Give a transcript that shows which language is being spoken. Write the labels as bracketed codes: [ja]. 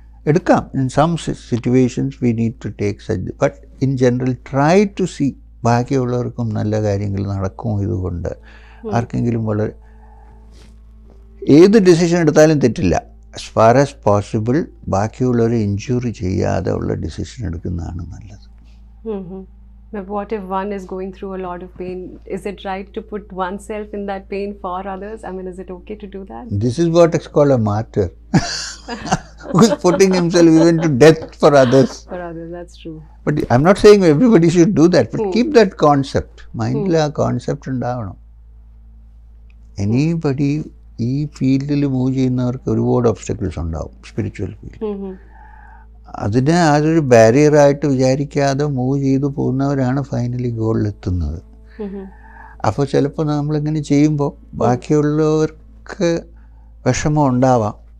[en] എടുക്കാം, in some situations we need to take such, but in general try to see [ml] ബാക്കിയുള്ളവർക്കും നല്ല കാര്യങ്ങൾ നടക്കും. ഇതുകൊണ്ട് ആർക്കെങ്കിലും വളരെ ഏത് ഡിസിഷൻ എടുത്താലും തെറ്റില്ല. [en] as far as possible [ml] ബാക്കിയുള്ളവരെ ഇൻജുറി ചെയ്യാതെ ഉള്ള ഡിസിഷൻ എടുക്കുന്നതാണ് നല്ലത്. [en] But what if one is going through a lot of pain? Is it right to put oneself in that pain for others? I mean, is it okay to do that? This is what is called a martyr. Who is putting himself even to death for others. For others, that's true. But I'm not saying everybody should do that, but keep that concept. [ml] Mind la concept ഉണ്ടാവണം. Anybody ഈ ഫീൽഡിൽ move ചെയ്യുന്നവർക്ക് ഒരുപാട് obstacles ഉണ്ടാവും, spiritual field. അതിനെ അതൊരു ബാരിയറായിട്ട് വിചാരിക്കാതെ move ചെയ്തു പോകുന്നവരാണ് ഫൈനലി ഗോളിലെത്തുന്നത്. അപ്പോൾ ചിലപ്പോൾ നമ്മളിങ്ങനെ ചെയ്യുമ്പോൾ ബാക്കിയുള്ളവർക്ക് വിഷമം ഉണ്ടാവാം.